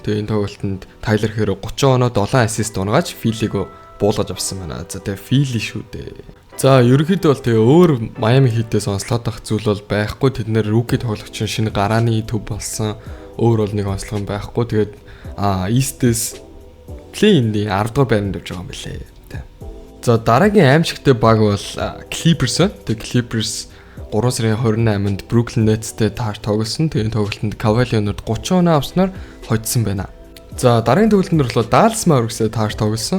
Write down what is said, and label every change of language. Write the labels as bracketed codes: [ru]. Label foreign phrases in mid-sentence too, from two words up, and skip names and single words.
[mn] Тэгээд энэ тоглолтод Tyler Hero 30 оноо 7 ассист унгааж Philly-г буулгаж авсан байна. За тэгээд Philly шүү дээ. За ерөнхийдөө бол тэгээ өөр Miami Heat-ээс онцлоод авах зүйл бол байхгүй. Тэд нэр rookie тоглогч шинэ гарааны төв болсон. Өөр бол нэг онцлог байхгүй. Тэгээд East-ээс play-in-ийн 10 дугаар байранд явж байгаа юм билээ. За дараагийн аимшигтай баг бол Clippers байна. Тэгээд Clippers 3 сарын 28-нд Brooklyn Nets-тэй таарч тоглосон. Тэгээд тоглолтод Kawhi Leonard 30 оноо авснаар хоцсон байна. За дараагийн тоглолтод болохоор Dallas Mavericks-тэй таарч тоглосон.